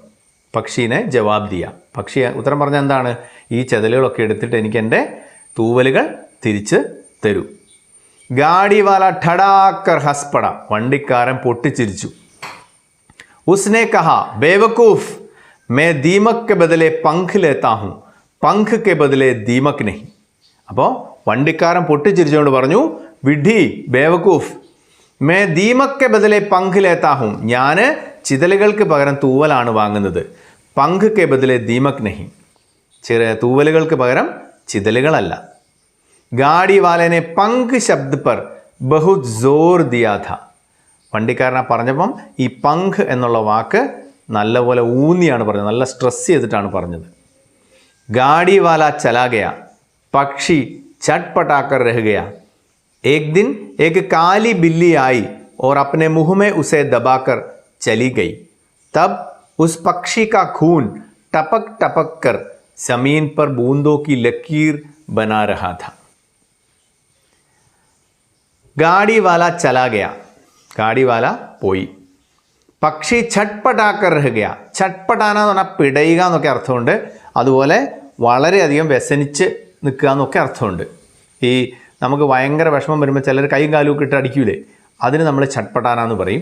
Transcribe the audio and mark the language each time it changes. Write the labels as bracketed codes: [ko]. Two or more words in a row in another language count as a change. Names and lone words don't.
[hi] पक्षी ने जवाब दिया, [ml] പക്ഷി ഉത്തരം പറഞ്ഞ എന്താണ്? ഈ ചെതലുകളൊക്കെ എടുത്തിട്ട് എനിക്ക് എൻ്റെ തൂവലുകൾ തിരിച്ച് തരൂ. [hi] गाड़ी वाला ठठाकर हँस पड़ा, [ml] വണ്ടിക്കാരൻ പൊട്ടിച്ചിരിച്ചു. [hi] उसने कहा, बेवकूफ़ मैं दीमक के बदले पंख लेता हूँ, पंख के बदले दीमक नहीं. [ml] അപ്പോൾ വണ്ടിക്കാരൻ പൊട്ടിച്ചിരിച്ചുകൊണ്ട് പറഞ്ഞു, വിഡ്ഢി ബേവക്കൂഫ്, [hi] मैं दीमक के बदले पंख लेता हूँ, [ml] ഞാൻ ചിതലുകൾക്ക് പകരം തൂവലാണ് വാങ്ങുന്നത്. [hi] पंख के बदले दीमक नहीं, [ml] ചെറിയ തൂവലുകൾക്ക് പകരം ചിതലുകളല്ല. [hi] गाड़ी वाले ने पंख शब्द पर बहुत ज़ोर दिया था, [ml] വണ്ടിക്കാരനെ പറഞ്ഞപ്പം ഈ പങ്ക് എന്നുള്ള വാക്ക് നല്ലപോലെ ഊന്നിയാണ് പറഞ്ഞത്, നല്ല സ്ട്രെസ് ചെയ്തിട്ടാണ് പറഞ്ഞത്. [hi] गाड़ी वाला चला गया, पक्षी छटपटाकर रह गया. एक दिन एक काली बिल्ली आई और अपने मुंह में उसे दबाकर चली गई. तब उस पक्षी का खून टपक टपक कर जमीन पर बूंदों की लकीर बना रहा था. गाड़ी वाला चला गया, गाड़ी वाला പോയി. पक्षी छटपटाकर रह गया, [ml] ഛട്പടാന എന്ന് പറഞ്ഞാൽ പിടയുക എന്നൊക്കെ അർത്ഥമുണ്ട്, അതുപോലെ വളരെയധികം വ്യസനിച്ച് നിൽക്കുക എന്നൊക്കെ അർത്ഥമുണ്ട്. ഈ നമുക്ക് ഭയങ്കര വിഷമം വരുമ്പോൾ ചിലർ കൈയും കാലും ഒക്കെ ഇട്ട് അടിക്കൂലേ, അതിന് നമ്മൾ ഛട്പടാന എന്ന് പറയും.